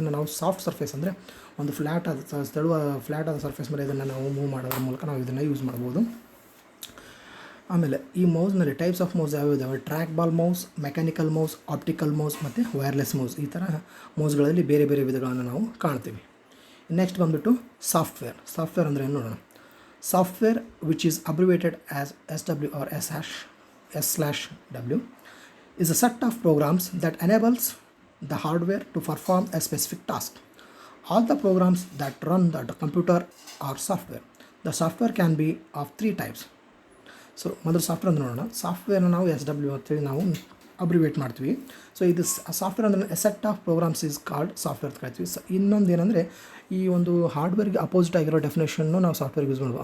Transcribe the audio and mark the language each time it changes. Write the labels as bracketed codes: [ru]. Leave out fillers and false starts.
[kn] ಇದನ್ನು ನಾವು soft surface ಅಂದರೆ ಒಂದು ಫ್ಲ್ಯಾಟ್ ಆದ ಸರ್ಫೇಸ್ ಮೇಲೆ ಇದನ್ನು ನಾವು ಮೂವ್ ಮಾಡೋದ್ರ ಮೂಲಕ ನಾವು ಇದನ್ನು ಯೂಸ್ ಮಾಡ್ಬೋದು. ಆಮೇಲೆ ಈ ಮೌಸ್ನಲ್ಲಿ ಟೈಪ್ಸ್ ಆಫ್ ಮೌಸ್ ಯಾವ್ಯಾವ ಇದ್ದಾವೆ? Track ball mouse, mechanical mouse, optical mouse ಮತ್ತು ವೈರ್ಲೆಸ್ ಮೌಸ್. ಈ ಥರ ಮೌಸ್ಗಳಲ್ಲಿ ಬೇರೆ ಬೇರೆ ವಿಧಗಳನ್ನು ನಾವು ಕಾಣ್ತೀವಿ. ನೆಕ್ಸ್ಟ್ ಬಂದುಬಿಟ್ಟು ಸಾಫ್ಟ್ವೇರ್ ಅಂದರೆ ಏನು ನೋಡೋಣ. [en] Software which is abbreviated as SW or S/W is a set of programs that enables the hardware to perform a specific task. All the programs that run the computer are software. The software can be of 3 types. [kn] So ಮೊದಲು software ಅಂತ ನೋಡೋಣ. ಸಾಫ್ಟ್ವೇರ್ನ ನಾವು SW ಅಂತೇಳಿ ನಾವು ಅಬ್ರಿವೇಟ್ ಮಾಡ್ತೀವಿ. So ಇದು software ಅಂದರೆ [en] set of programs is called software [kn] ಅಂತ ಕರಿತೀವಿ. ಇನ್ನೊಂದು ಏನಂದರೆ ಈ ಒಂದು ಹಾರ್ಡ್ವೇರ್ಗೆ ಅಪೋಸಿಟ್ ಆಗಿರೋ ಡೆಫಿನೇಷನ್ನು ನಾವು ಸಾಫ್ಟ್ವೇರ್ಗೆ ಯೂಸ್ ಮಾಡ್ಬೋದು.